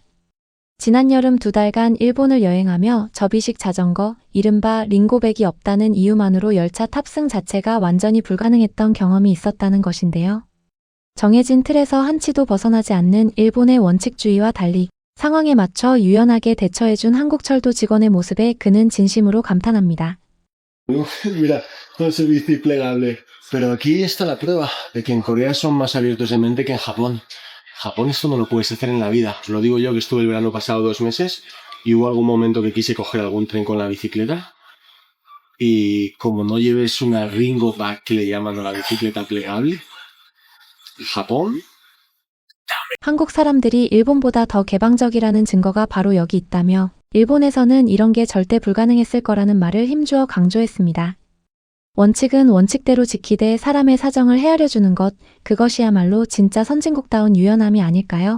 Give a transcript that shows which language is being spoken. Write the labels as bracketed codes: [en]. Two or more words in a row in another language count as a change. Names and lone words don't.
[ko] 지난 여름 2달간 일본을 여행하며 접이식 자전거, 이른바 링고백이 없다는 이유만으로 열차 탑승 자체가 완전히 불가능했던 경험이 있었다는 것인데요. 정해진 틀에서 한치도 벗어나지 않는 일본의 원칙주의와 달리 상황에 맞춰 유연하게 대처해준 한국철도 직원의 모습에 그는 진심으로 감탄합니다. [es] Mira, todo es bici plegable. Pero aquí está la prueba de que en Corea son más abiertos de mente que en Japón. Japón esto no lo puedes hacer en la vida. Os lo digo yo que estuve el verano pasado 2 meses y hubo algún momento que quise coger algún tren con la bicicleta y como no lleves una Ringo Bag que le llaman a la bicicleta plegable, Japón. [ko] 한국 사람들이 일본보다 더 개방적이라는 증거가 바로 여기 있다며 일본에서는 이런 게 절대 불가능했을 거라는 말을 힘주어 강조했습니다. 원칙은 원칙대로 지키되 사람의 사정을 헤아려주는 것, 그것이야말로 진짜 선진국다운 유연함이 아닐까요?